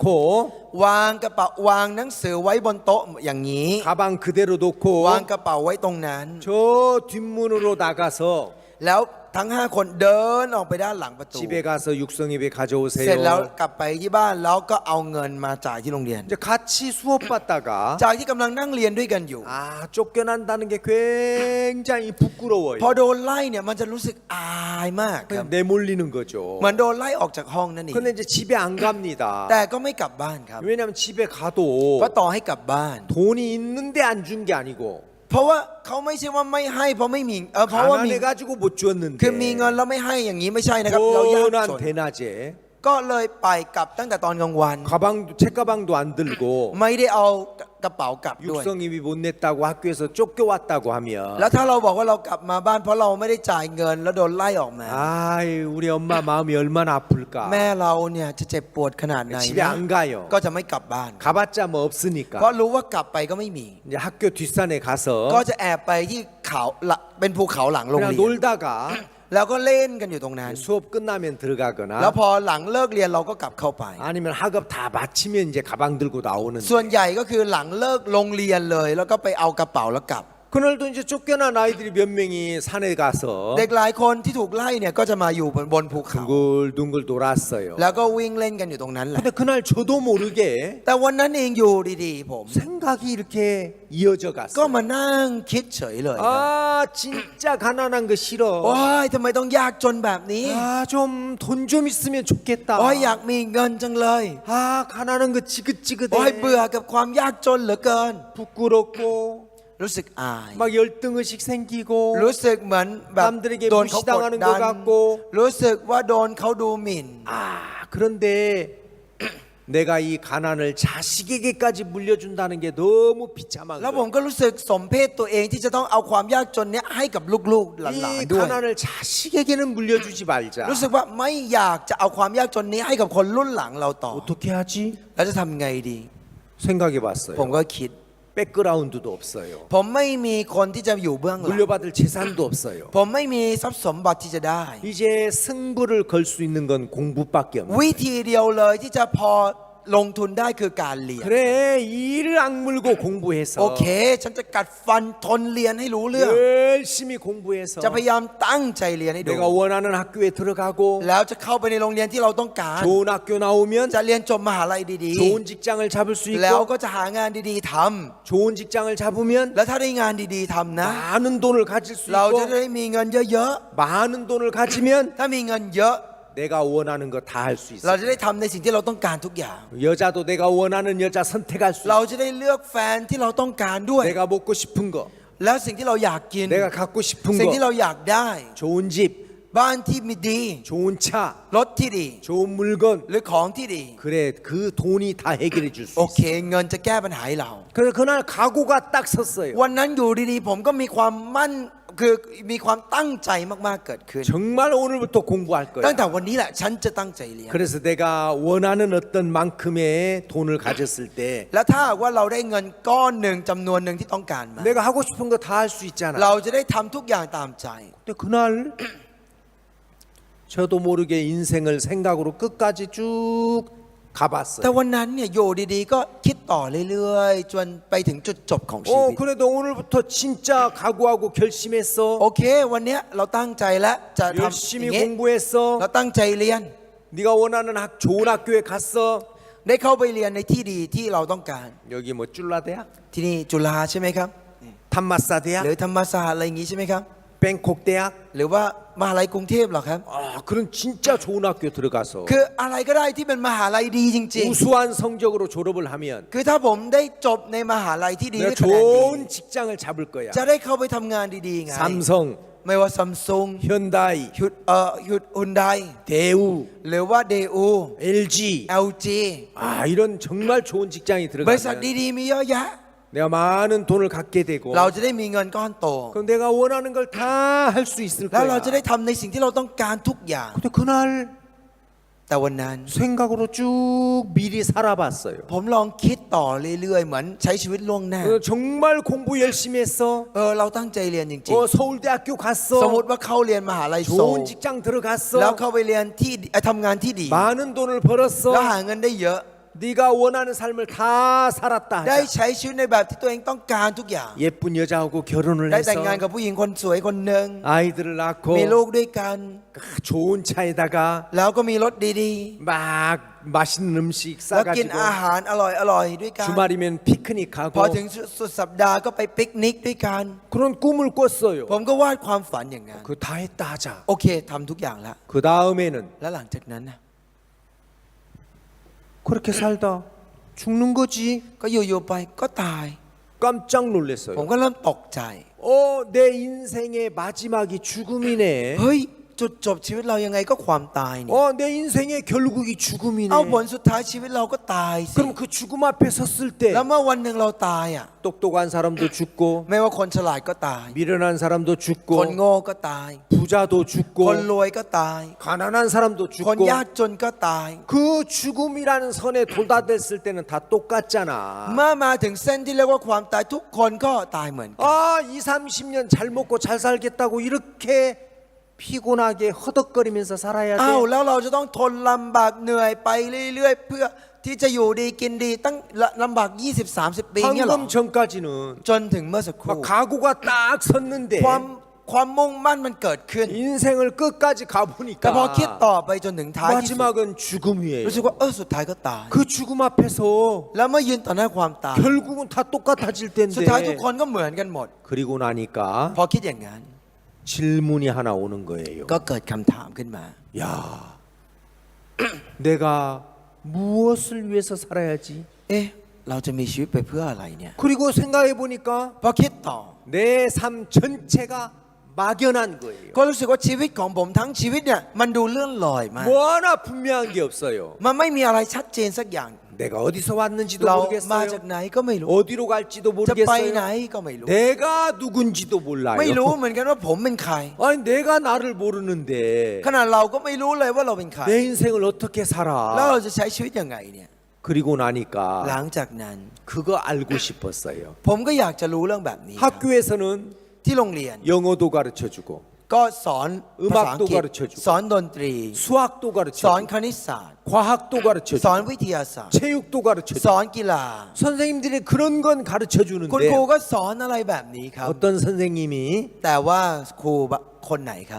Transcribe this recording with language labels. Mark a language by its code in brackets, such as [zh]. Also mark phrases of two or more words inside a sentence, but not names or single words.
[th] วางกระเป๋าวางหนังสือไว้บนโต๊ะอย่างนี้ [ko] 가방 그대로 [th] วาง [ko] 놓고 [th] กระเป๋าไว้ตรงนั้น [ko] 저 뒷문으로 나가서 [th] แล้วทั้ง 5 คนเดินออกไปด้านหลังประตู [ko] 집에 가서 육성예배 [th] เสร็จแล้ว [ko] 가져오세요. [th] กลับไปที่บ้านแล้วก็เอาเงินมาจ่ายที่โรงเรียน [ko] 이제 같이 수업 받다가 [th] จากที่กำลังนั่งเรียนด้วยกันอยู่ [ko] 아 쫓겨난다는 게 굉장히 부끄러워요. [th] พอโดนไล่เนี่ยมันจะรู้สึกอายมากครับ [ko] 그냥 내몰리는 거죠. [th] เหมือนโดนไล่ออกจากห้องนั่นเอง [ko] 근데 이제 집에 안 갑니다. [th] แต่ก็ไม่กลับบ้านครับ [ko] 왜냐하면 집에 [th] เพ [ko] 가도 [th] ราะต่อให้กลับบ้าน [ko] 돈이 있는데 안 준 게 아니고 [th] เพราะว่าเขาไม่ใช่ว่าไม่ให้เพราะไม่มีเพราะว่ามี [ko] 가난해 가지고 못 [th] คือมีเงิน [ko] 줬는데 [th] แล้วไม่ให้อย่างนี้ไม่ใช่นะครับเรายากจ [ko] 고난 [th] น [ko] 대낮에 [th] ก็เลยไปกลับตั้งแต่ตอนกลางวัน [ko] 가방도 책가방도 안 들고 [th] ไม่ได้เอากระเป๋ากลับด้วย [ko] 육성입이 못 냈다고 학교에서 쫓겨왔다고 [th] แล้ว [ko] 하면 [th] ถ้าเราบอกว่าเรากลับมาบ้านเพราะเราไม่ได้จ่ายเงินแล้วโดนไล่ออกมา [ko] 아이 우리 엄마 마음이 얼마나 [th] แม่ [ko] 아플까. [th] เราเนี่ยจะเจ็บปวดขนาดไหน [ko] 집에 [th] นะ [ko] 안 가요. [th] ก็จะไม่กลับบ้าน [ko] 가봤자 뭐 [th] เพราะ [ko] 없으니까. [th] รู้ว่ากลับไปก็ไม่มี [ko] 이제 학교 뒷산에 [th] ก็ [ko] 가서 [th] จะแอบไปที่เขาเป็นภูเขาหลังโรงเรี [ko] 그냥 [th] ยน [ko] 놀다가 [th] แล้วก็เล่นกันอยู่ตรงนั้น [ko] 수업 끝나면 [th] แล้ว [ko] 들어가거나 [th] พอหลังเลิกเรียนเราก็กลับเข้าไป [ko] 아니면 학업 다 마치면 이제 가방 들고 나오는데 [th] ส่วนใหญ่ก็คือหลังเลิกโรงเรียนเลย แล้วก็ไปเอากระเป๋าแล้วกลับ [ko] 그날도 이제 쫓겨난 아이들이 몇 명이 산에 가서 [th] เด็กหลายคนที่ถูกไล่เนี่ยก็จะมาอยู่บนภูเขา [ko] 둥글둥글 돌았어요. [th] แล้วก็วิ่งเล่นกันอยู่ตรงนั้นแหละ [ko] 근데 그날 저도 모르게 [th] แต่วันนั้นเองอยู่ดีๆผม [ko] 생각이 이렇게 이어져 [th] ก็ [ko] 갔어요. [th] มานั่งคิดเฉยเลยครับ [ko] 아 진짜 가난한 거 [th] โอ้ [ko] 싫어. [th] ยทำไมต้องยากจนแบบนี้ [ko] 아 좀 돈 좀 있으면 좋겠다. [th] โอ้ยอยากมีเงินจังเลย [ko] 아 가난한 거 [th] โอ้ย [ko] 지긋지긋해. [th] เบื่อกับความยากจนเหลือเกิน [ko] 부끄럽고 [th] รู้สึกอาย [ko] 막 열등의식 생기고 [th] รู้สึกเหมือนแบบ [ko] 남들에게 [th] โดนเขากด [ko] 무시당하는 [th] ดั [ko] 것 [th] น [ko] 같고 [th] รู้สึกว่าโดนเขาดูหมิ่น [ko] 아 그런데 내가 이 가난을 자식에게까지 물려준다는 게 너무 비참한 [th] แล้วผม [ko] 거예요. [th] ก็รู้สึกสมเพศตัวเองที่จะต้องเอาความยากจนเนี้ยให้กับลูกๆหลาน [ko] 이 [th] ๆด้วย [ko] 가난을 자식에게는 물려주지 말자. [th] รู้สึกว่าไม่อยากจะเอาความยากจนนี้ให้กับคนรุ่นหลังเราต่อ [ko] 어떻게 하지? [th] แล้วจะทำไงดี [ko] 생각해 [th] ผม [ko] 봤어요. [th] ก็คิด [ko] 백그라운드도 없어요. [th] ผมไม่มีคนที่จะอยู่เบื้องหลัง [ko] 물려받을 재산도 없어요. [th] ผมไม่มีทรัพย์สมบัติที่จะได้ [ko] 이제 승부를 걸 수 있는 건 공부밖에 없는 [th] วิธีเดียวเลยที่จะพอลงทุนได้คือการเรียน [ko] 그래 이를 악물고 공부해서 [th] โอเค ฉันจะกัดฟันทนเรียนให้รู้เรื่อง [ko] 열심히 공부해서 [th] จะพยายามตั้งใจเรียนให้ดู [ko] 내가 원하는 학교에 들어가고 [th] แล้วจะเข้าไปในโรงเรียนที่เราต้องการ [ko] 좋은 학교 나오면 [th] จะเรียนจบมหาลัยดี [ko] 좋은 직장을 잡을 수 [th] ๆ แล้ว [ko] 있고 [th] ก็จะหางานดีๆท [ko] 좋은 직장을 잡으면 [th] ำแล้วถ้าได้งานดีๆทำนะ [ko] 많은 돈을 가질 수 [th] เราจะ [ko] 있고 [th] ได้มีเงินเยอะ [ko] 많은 돈을 가지면 [th] ๆ ถ้ามีเงินเยอะ [ko] 내가 원하는 거 다 할 수 [th] เรา [ko] 있어. [th] จะได้ทำในสิ่งที่เราต้องการทุกอย่าง [ko] 여자도 내가 원하는 여자 선택할 수 [th] เรา [ko] 있어. [th] จะได้เลือกแฟนที่เราต้องการด้วย [ko] 내가 먹고 싶은 거, [th] แล้วสิ่งที่เราอยากกิน [ko] 내가 갖고 싶은 [th] สิ่งที่ [ko] 거, [th] เราอยากได้ [ko] 좋은 집, [th] บ้านที่มีดี [ko] 좋은 차, [th] รถที่ดี [ko] 좋은 물건. [th] หรือของที่ดี [ko] 그래 그 돈이 다 해결해 줄 수 [th] โอ [ko] 있어. [th] เค เงินจะแก้ปัญหาให้เรา [ko] 그래서 그날 각오가 딱 섰어요. [th] วันนั้นอยู่ดีๆ ผมก็มีความมั่นคือมีความตั้งใจมากๆเกิดขึ้น [ko] 정말 오늘부터 공부할 [th] ตั้ง [ko] 거야. [th] แต่วันนี้แหละฉันจะตั้งใจเรียน [ko] 그래서 내가 원하는 어떤 만큼의 돈을 가졌을 때 [th] แล้วถ้าหากว่าเราได้เงินก้อนหนึ่งจำนวนหนึ่งที่ต้องการมา [ko] 내가 하고 싶은 거 다 할 수 있잖아. [th] เราจะได้ทำทุกอย่างตามใจ [ko] 근데 그날 저도 모르게 인생을 생각으로 끝까지 쭉 가봤어요. [th] แต่วันนั้นเนี่ยอยู่ดีๆก็คิดต่อเรื่อยๆจนไปถึงจุดจบของชีวิต [ko] 그래도 오늘부터 진짜 각오하고 결심했어. [th] โอเควันเนี้ยเราตั้งใจแล้วจะทำอย่าง [ko] 열심히 [th] งี้ [ko] 공부했어. [th] เราตั้งใจเรียน [ko] 네가 원하는 좋은 학교에 갔어. [th] ได้เข้าไปเรียนในที่ดีที่เราต้องการ [ko] 여기 뭐 쫄라대학, [th] ที่นี่จุฬาใช่ไหมครับ [ko] 탄마사 [th] หรือ [ko] 대학, [th] ธรรมศาสตร์อะไรอย่างงี้ใช่ไหมครับ [ko] 뱅콕 대학. [th] หรือว่ามหาลัยกรุงเทพเหรอครับ [ko] 그런 진짜 좋은 학교 들어가서 [th] คืออะไรก็ได้ที่เป็นมหาลัยดีจริง [ko] 우수한 성적으로 졸업을 하면 [th] ๆ คือถ้าผมได้จบในมหาลัยที่ดี [ko] 내가 [th] ด้วยคะแนนดี [ko] 좋은 직장을 잡을 거야. [th] จะได้เข้าไปทำงานดีๆไง [ko] 삼성, [th] ไม่ว่าซัมซุง [ko] 현다이, [th] ฮุนได [ko] 대우, [th] หรือว่าเดอู [ko] LG. [th] LG [ko] 이런 정말 좋은 직장이 [th] บริษัท [ko] 들어가면 [th] ดีๆมีเยอะแยะ [ko] 내가 많은 돈을 갖게 되고 [th] เราจะได้มีเงินก้อนโต [ko] 그럼 내가 원하는 걸 다 할 수 있을 [th] แล้ว [ko] 거야. [th] เราจะได้ทำในสิ่งที่เราต้องการทุกอย่าง [ko] 근데 그날 [th] แต่วันนั้น [ko] 생각으로 쭉 미리 살아봤어요. [th] ผมลองคิดต่อเรื่อยๆเหมือนใช้ชีวิตล่วงหน้า [ko] 정말 공부 열심히 했어. [th] เราตั้งใจเรียนจริง [ko] 서울대학교 [th] ๆ [ko] 갔어. [th] สมมติว่าเข้าเรียนมหาลัยโซล [ko] 좋은 직장 [th] แล้ว [ko] 들어갔어. [th] เข้าไปเรียนที่ทำงานที่ดี [ko] 많은 돈을 [th] แล้ว [ko] 벌었어. [th] หาเงินได้เยอะ [ko] 네가 원하는 삶을 다 살았다 [th] ได้ [ko] 하자. [th] ใช้ชีวิตในแบบที่ตัวเองต้องการทุกอย่าง [ko] 예쁜 여자하고 결혼을 [th] ได้แต่ [ko] 해서 [th] งงานกับผู้หญิงคนสวยคนหนึ่ง [ko] 아이들을 낳고 [th] มีลูกด้วยกัน [ko] 좋은 차에다가 [th] แล้วก็มีรถดี [ko] 막 맛있는 음식 [th] ๆ แล้วกิน [ko] 싸가지고 [th] อาหารอร่อยๆด้วยกัน [ko] 주말이면 [th] พอ [ko] 피크닉하고 [th] ถึงสุดสัปดาห์ก็ไปปิกนิกด้วยกัน [ko] 그런 꿈을 꿨어요. [th] ผมก็วาดความฝันอย่างนั้น [ko] 그 다 했다 하자. [th] โอเคทำทุกอย่างแล้ว [ko] 그 다음에는 [th] แล้วหลังจากนั้นนะ [ko] 그렇게 살다 죽는 거지. [th] ก็อยู่ๆไปก็ตาย [ko] 깜짝 [th] ผม [ko] 놀랐어요. [th] ก็เริ่มตกใจ [ko] 내 인생의 마지막이 죽음이네. [th] เฮ้ยจุดจบชีวิตเรายังไงก็ความตายนี่ [ko] 내 인생의 결국이 죽음이네. [th] เอาผลสุดท้ายชีวิตเราก็ตายสิ [ko] 그럼 그 죽음 앞에 섰을 때 [th] แล้วเมื่อวันหนึ่งเราตายอ่ะ [ko] 똑똑한 사람도 죽고 [th] ไม่ว่าคนฉลาดก็ตาย [ko] 미련한 사람도 [th] คน [ko] 죽고 [th] โง่ก็ตาย [ko] 부자도 [th] คน [ko] 죽고 [th] รวยก็ตาย [ko] 가난한 사람도 [th] คน [ko] 죽고 [th] ยากจนก็ตาย [ko] 그 죽음이라는 선에 도달했을 때는 다 똑같잖아. [th] เมื่อมาถึงเส้นที่เรียกว่าความตายทุกคนก็ตายเหมือนกัน [ko] 2, 30년 잘 먹고 잘 살겠다고 이렇게 피곤하게 허덕거리면서 살아야 [th] อ้าว [ko] 돼. [th] แล้วเราจะต้องทนลำบากเหนื่อยไปเรื่อยๆเพื่อที่จะอยู่ดีกินดีตั้งลำบาก 20-30 ปีเนี่ยหรอ [ko] 방금 전까지는 [th] จนถึงเมื่อสักครู่ [ko] 막 각오가 딱 섰는데 [th] ความมุ่งมั่นมันเกิดขึ้น [ko] 인생을 끝까지 [th] แต่พอคิด [ko] 가보니까 [th] ต่อไปจนถึงท้ายที่สุด [ko] 마지막은 죽음이에요. [th] รู้สึกว่าสุดท้ายก็ตาย [ko] 그 죽음 앞에서 [th] แล้วเมื่อยืนต่อหน้าความตาย [ko] 결국은 다 똑같아질 [th] สุดท้ายทุก [ko] 텐데 [th] คนก็เหมือนกันหมด [ko] 그리고 나니까 [th] พอคิดอย่างนั้น [ko] 질문이 하나 오는 거예요. [th] ก็เกิดคำถามขึ้นมา [ko] 야, 내가 무엇을 위해서 살아야지? [th] เอ๊ะเราจะมีชีวิตไปเพื่ออะไรเนี่ย [ko] 그리고 생각해 보니까 [th] พอคิดต่อ [ko] 내 삶 전체가 막연한 거예요. [th] ก็รู้สึกว่าชีวิตของผมทั้งชีวิตเนี่ยมันดูเลื่อนลอยมาก [ko] 뭐 하나 분명한 게 없어요. [th] มันไม่มีอะไรชัดเจนสักอย่าง [ko] 내가 어디서 왔는지도 [th] เรามาจาก [ko] 모르겠어요. [th] ไหนก็ไม่รู้ [ko] 어디로 갈지도 [th] จะไปไหน [ko] 모르겠어요. [th] ก็ไม่รู้ [ko] 내가 누군지도 [th] ไม่รู้ [ko] 몰라요. [th] เหมือนกันว่าผมเป็นใคร [ko] 아니 내가 나를 모르는데 [th] ขนาดเราก็ไม่รู้เลยว่าเราเป็นใคร [ko] 내 인생을 어떻게 [th] แล้วเรา [ko] 살아? [th] จะใช้ชีวิตยังไงเนี่ย [ko] 그리고 [th] หลั [ko] 나니까 [th] งจากนั้น [ko] 그거 알고 싶었어요. [th] ผมก็อยากจะรู้เรื่องแบบนี้ครับ [ko] 학교에서는 [th] ที่โรงเรียน [ko] 영어도 가르쳐 주고 [th] ก็สอนภาษาอังกฤษ [ko] 음악도가르쳐주고 [th] สอนดนตรี [ko] 수학도 [th] สอน [ko] 가르쳐 [th] คณิตศาสตร์ [ko] 과학도 [th] ส [ko] 가르쳐 [th] อน วิทยาศาสตร์ [ko] 체육도 가르쳐 [th] สอนกีฬา [ko] 선생님들이 그런 건 가르쳐 [th] คุณครู [ko] 주는데 [th] ก็สอนอะไรแบบนี้ครับ [ko] 어떤 선생님이 [th] แต่ว่าครูคนไหนครับ